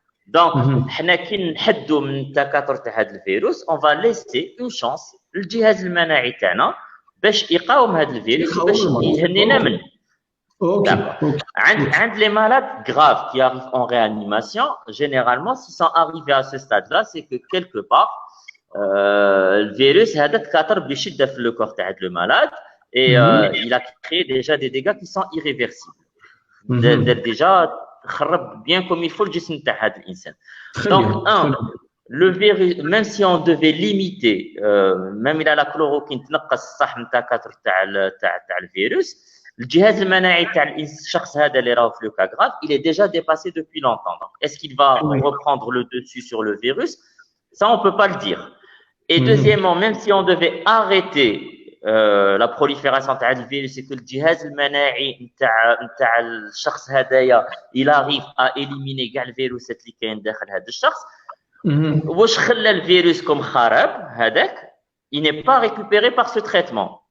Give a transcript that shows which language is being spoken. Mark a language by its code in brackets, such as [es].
[ar] Donc حنا كي نحدوا من التكاثر تاع هذا الفيروس [fr] on va laisser une chance [ar] للجهاز المناعي تاعنا باش يقاوم هذا الفيروس باش يهنينا منه. [fr] عند les malades graves qui arrivent en réanimation, généralement, s'ils sont arrivés à ce stade-là, c'est que quelque part, le virus [ar] هذا تكاثر بشدة في [fr] le corps تاع le malade et il a créé déjà des dégâts qui sont irréversibles. Déjà [ar] خرب [fr] bien comme il faut le [ar] جسم تاع هذا الإنسان. [fr] Donc le virus, même si on devait limiter, même il a la chloroquine [ar] تنقص صح من التكاثر تاع الفيروس. الجهاز المناعي تاع الشخص هذا اللي راهو في [fr] لو كا غراف il est déjà dépassé depuis longtemps. Est-ce qu'il va reprendre le dessus sur le virus? Ça on peut pas le dire. Et deuxièmement, même si on devait arrêter la prolifération [ar] تاع الفيروس [fr] et que [ar] الجهاز المناعي نتاع الشخص هذايا [fr] il arrive à éliminer [ar] كاع الفيروسات اللي كاين داخل هذا الشخص واش خلى الفيروس كم خراب هذاك [fr] il n'est pas récupéré par ce traitement.